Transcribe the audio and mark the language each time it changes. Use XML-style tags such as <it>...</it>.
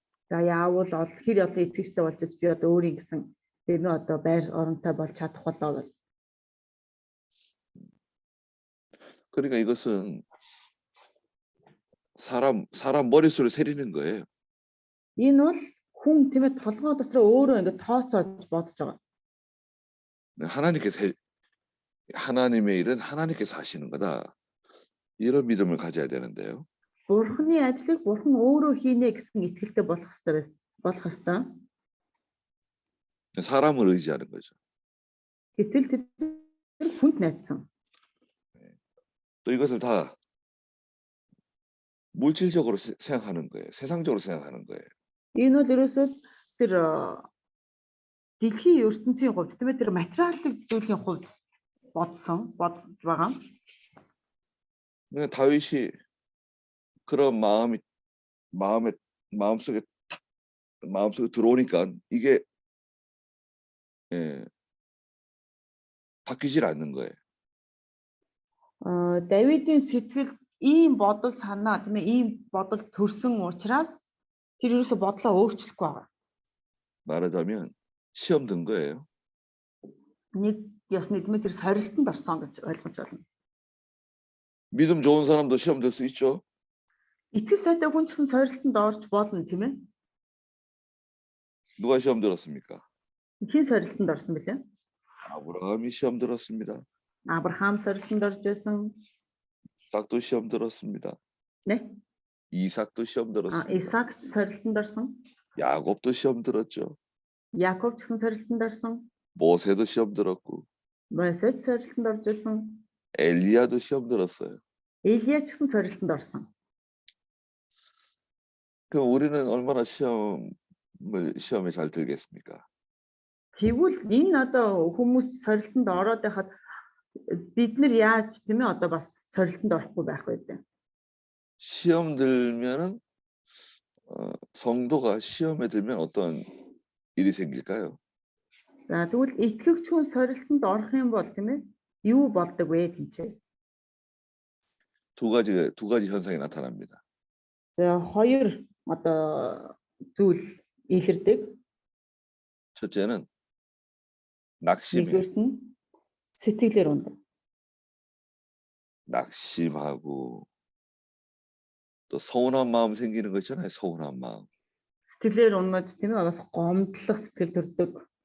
<mn>За яавал хэр олон итгэгчтэй болж аж би одоо өөрийн гэсэн тийм ээ одоо байр оронтой болж чадах болоо гэж.</mn> <ko>그러니까 이것은 사람 머릿수를 세리는 거예요.</ko> <mn>Энэ бол хүн тийм ээ толгой дотор өөрөө ингэ тооцоож бодож байгаа.</mn> <ko>하나님의 일은 하나님께서 하시는 거다. 이런 믿음을 가져야 되는데요.</ko> <mn>Бурхны ажлыг бурхан өөрөө хийнэ гэсэн итгэлтэй болох ёстой.</mn> <ko>사람을 의지하는 거죠.</ko> <mn>Гэтэл тэр хүнд найдсан.</mn> <ko>또 이것을 다 물질적으로 생각하는 거예요. 세상적으로 생각하는 거예요.</ko> <mn>Энэ бол ерөөсөө тэр дэлхийн ертөнцийн хувьд тийм ээ тэр материалын зүйлийн хувьд бодож байгаа.</mn> <ko>다윗이 그런 마음속에 들어오니까 이게 바뀌질 않는 거예요.</ko> <mn>Давидын сэтгэл ийм бодол санаа тийм ээ ийм бодол төрсөн учраас тэр ерөөсө бодлоо өөрчлөхгүй байгаа.</mn> <ko>말하자면 시험 든 거예요.</ko> <mn>Нэг ясны тийм ээ тэр сорилтонд орсон гэж ойлгож байна.</mn> <ko>믿음 좋은 사람도 시험 들 수 있죠.</ko> <mn>Итгэл сайтай хүн ч гэсэн сорилтонд орж болно тийм ээ.</mn> <ko>누가 시험 들었습니까?</ko> <mn>Хэн сорилтонд орсон бэлээ?</mn> <ko>아브라함이 시험 들었습니다.</ko> <mn>Авраам сорилтонд орж байсан.</mn> <ko>이삭도 시험 들었습니다. 네? 이삭도 시험 들었습니다.</ko> <mn>Исаак сорилтонд орсон.</mn> <ko>야곱도 시험 들었죠.</ko> <mn>Яков ч гэсэн сорилтонд орсон.</mn> <ko>모세도 시험 들었고</ko> <mn>Мосе сорилтонд орж байсан.</mn> <ko>엘리야도 시험 들었어요.</ko> <mn>Илия ч гэсэн сорилтонд орсон.</mn> <ko>그럼 우리는 얼마나 시험에 잘 들겠습니까?</ko> <mn>Тэгвэл энэ одоо хүмүүс сорилтонд ороод байхад бид нар яаж тийм ээ одоо бас сорилтонд орохгүй байх вэ?</mn> <ko>시험 들면은 성도가 시험에 들면 어떤 일이 생길까요?</ko> <mn>За тэгвэл итгэгч хүн сорилтонд орох юм бол тийм ээ юу болдог вэ гэж.</mn> <ko>두 가지 현상이 나타납니다.</ko> <mn>За хоёр одоо зүйл илэрдэг.</mn> <ko>첫째는 낙심이에요.</ko> <mn>Нэгдүгээрт нь сэтгэлээр ундаг.</mn> <ko>낙심하고 또 서운한 마음 생기는 거 있잖아요. 서운한 마음.</ko> <mn>Сэтгэлээр унаж тийм ээ бас гомдлох сэтгэл төрдөг.</mn>